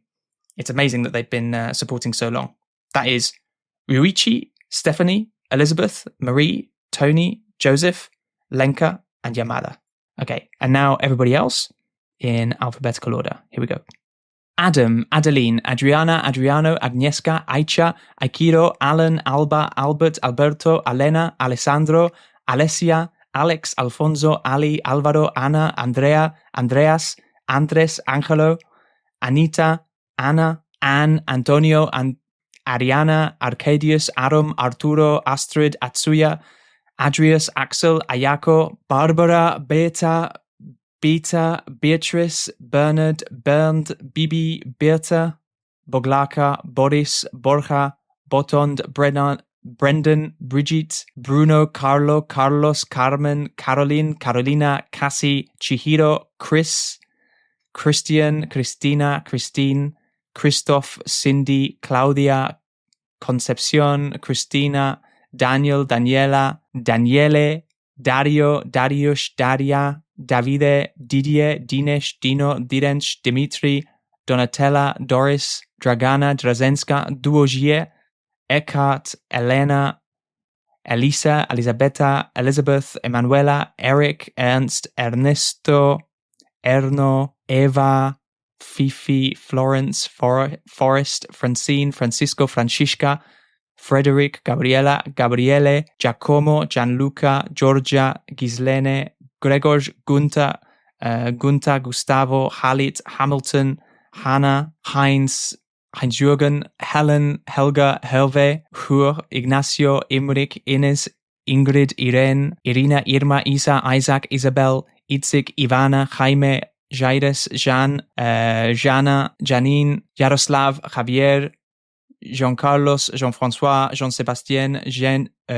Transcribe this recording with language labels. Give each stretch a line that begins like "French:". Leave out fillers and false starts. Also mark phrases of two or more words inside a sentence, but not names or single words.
English: It's amazing that they've been supporting so long. That is Ryuichi, Stephanie, Elizabeth, Marie, Tony, Joseph, Lenka, and Yamada. Okay, and now everybody else in alphabetical order. Here we go. Adam, Adeline, Adriana, Adriano, Agnieszka, Aicha, Aikiro, Alan, Alba, Albert, Alberto, Elena, Alessandro, Alessia, Alex, Alfonso, Ali, Alvaro, Ana, Andrea, Andreas, Andres, Angelo, Anita, Anna, Anne, Antonio, and Ariana, Arcadius, Aram, Arturo, Astrid, Atsuya, Adrius, Axel, Ayako, Barbara, Beta, Beatrice, Bernard, Bernd, Bibi, Berta, Boglaka, Boris, Borja, Botond, Brendan, Brigitte, Bruno, Carlo, Carlos, Carmen, Caroline, Carolina, Cassie, Chihiro, Chris, Christian, Christina, Christine, Christoph, Cindy, Claudia, Concepcion, Christina, Daniel, Daniela, Daniele, Dario, Dariusz, Daria, Davide, Didier, Dinesh, Dino, Dirench, Dimitri, Donatella, Doris, Dragana, Drazenska, Duogier, Eckhart, Elena, Elisa, Elisabetta, Elizabeth, Emanuela, Eric, Ernst, Ernesto, Erno, Eva, Fifi, Florence, Forrest, Francine, Francisco, Francisca, Frederick, Gabriela, Gabriele, Giacomo, Gianluca, Giorgia, Gislene, Gregor, Gunta, Gustavo, Halit, Hamilton, Hannah, Heinz-Jürgen, Helen, Helga, Hervé, Hur, Ignacio, Imrik, Ines, Ingrid, Irene, Irina, Irma, Isa, Isaac, Isabel, Itzik, Ivana, Jaime, Jairus, Jean, Jana, Janine, Yaroslav, Javier, Jean-Carlos, Jean-François, Jean-Sébastien, Jean,